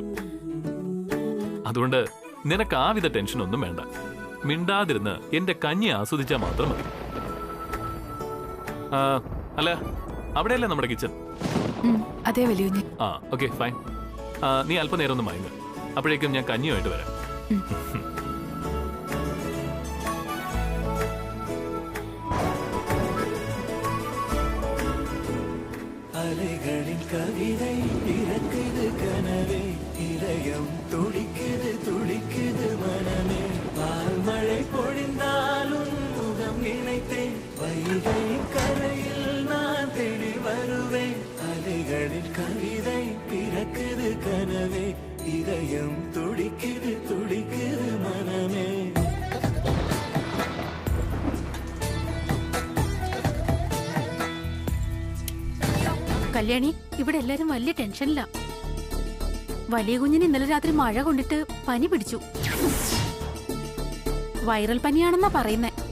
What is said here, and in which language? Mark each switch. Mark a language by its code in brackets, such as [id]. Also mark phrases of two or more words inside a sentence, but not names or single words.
[ml] അതുകൊണ്ട് നിനക്ക് ആവിധ ടെൻഷൻ ഒന്നും വേണ്ട. മിണ്ടാതിരുന്ന് എന്റെ കഞ്ഞി ആസ്വദിച്ചാൽ മാത്രം മതി. അല്ല, അവിടെയല്ലേ നമ്മുടെ കിച്ചൺ? അതെ വലിയ. [en] OK fine. [ml] നീ അല്പനേരം ഒന്ന് മയങ്ങ്, അപ്പോഴേക്കും ഞാൻ കഞ്ഞിയുമായിട്ട് വരാം. [ta] அலைகளின் கவிதை பிறக்குது கனவே, இதயம் துடிக்குது துடிக்குது மனமே, பால்மழை பொழிந்தாலும் முகம் நினைத்தேன், வைகை கரையில் நான் தேடி வருவேன். அலைகளின் கவிதை பிறக்குது கனவே, இதயம் துடிக்குது துடிக்குது மனமே. [ml] കല്യാണി, ഇവിടെ എല്ലാരും വലിയ ടെൻഷനില്ല. വലിയ കുഞ്ഞിന് ഇന്നലെ രാത്രി മഴ കൊണ്ടിട്ട് പനി പിടിച്ചു. വൈറൽ പനിയാണെന്നാ പറയുന്നേ.